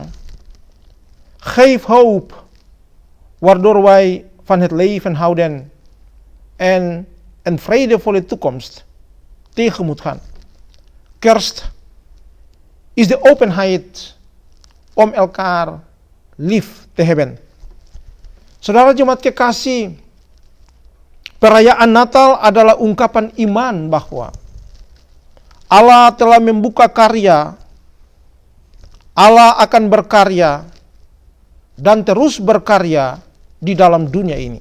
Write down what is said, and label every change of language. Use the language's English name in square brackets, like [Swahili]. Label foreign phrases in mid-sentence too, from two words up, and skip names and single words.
[Dutch] Geef hoop, waardoor wij van het leven houden en een vredevolle toekomst tegemoet gaan. Kerst is de openheid om elkaar lief te hebben. [Indonesian] Saudara jemaat kekasih, perayaan Natal adalah ungkapan iman bahwa Allah telah membuka karya, Allah akan berkarya dan terus berkarya di dalam dunia ini.